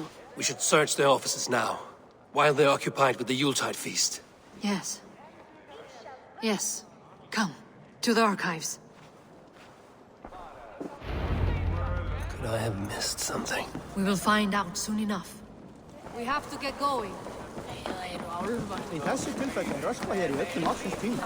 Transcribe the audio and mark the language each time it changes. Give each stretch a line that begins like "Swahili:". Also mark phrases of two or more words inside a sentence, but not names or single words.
English: We should search their offices now, while they're occupied with the Yuletide feast. Yes. Yes. Come, to the archives. Could I have missed something? We will find out soon enough. We have to get going.
Icelandic: Í þessu tilfelli er öskva hér í öllum ársins tíma.